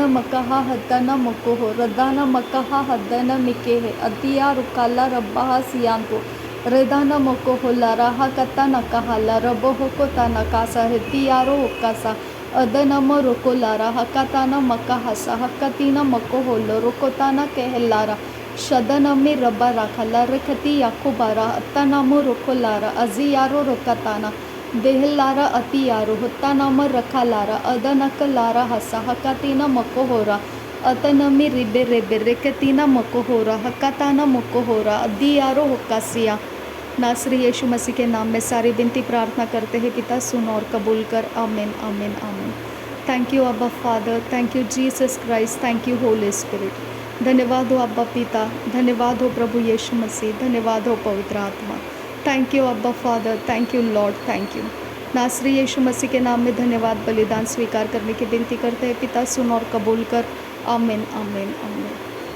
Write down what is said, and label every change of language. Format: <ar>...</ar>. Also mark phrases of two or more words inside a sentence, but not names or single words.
<hi>मकहा हदन मकोहो रदान मकहा हदन मिकेहे अतिया रुकाला रब्बाह सियांतो रेदान मकोहो लराहा कता नकहाला रबहो को तनकासा हेतियारो उकासा अदनम रोको लारा हकाताना मकहसा हकतीना मकोहो रोकोताना कहलारा शदनमी रब्बा राखला रखती याकुबारा अत्तनामो रोकोलारा अजियारो रोकताना बेहलारा अति यारो होता नाम रखा लारा अदनक लारा हसा हकातीना मको होरा अतनमी रिबे रेबे रेकतीना मको होरा हकाताना मको होरा अदी यारो होकासिया। नासरी यीशु मसीह के नाम में सारी विनती प्रार्थना करते हैं पिता, सुन और कबूल कर।</hi> <en>आमीन आमीन आमीन। thank you Abba Father, thank you Jesus Christ, thank you Holy Spirit.</en> <hi>धन्यवाद हो अब्बा पिता, धन्यवाद हो प्रभु यीशु मसीह, धन्यवाद हो पवित्र आत्मा।</hi> <en>thank you Abba Father, thank you Lord, thank you.</en> <hi>नासरी यीशु मसीह के नाम में धन्यवाद बलिदान स्वीकार करने की विनती करते हैं पिता, सुन और कबूल कर। आमीन आमीन आमीन।</hi>